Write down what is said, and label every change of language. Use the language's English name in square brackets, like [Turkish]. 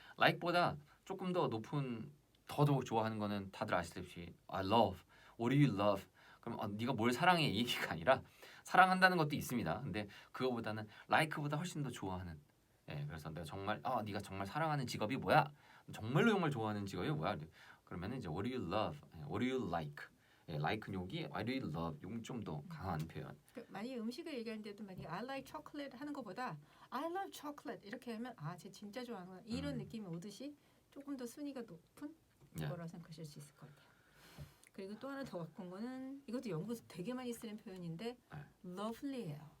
[Korean] like보다 조금 더 높은 더더욱 좋아하는 거는 다들 아시다시피 [English] I love. What do you love? [Korean] 그럼 네가 뭘 사랑해 이 얘기가 아니라 사랑한다는 것도 있습니다. 근데 그거보다는 like보다 훨씬 더 좋아하는. 그래서 내가 정말 네가 정말 사랑하는 직업이 뭐야? 정말 좋아하는 직업이 뭐야? 그러면은 이제 [English] What do you love? What do you like? like [Korean] 여기 [English] What do you love? [Korean] 용 좀 더 강한 표현. 만약에 음식을 얘기할 때도 만약에 [English] I like chocolate [Korean] 하는 것보다 [English] I love chocolate [Korean] 이렇게 하면 쟤 진짜 좋아하는 이런 느낌이 오듯이 조금 더 순위가 높은 거라고 생각하실 수 있을 것 같아요. 그리고 또 하나 더 갖고 온 거는 이것도 영국에서 되게 많이 쓰는 표현인데 lovely예요.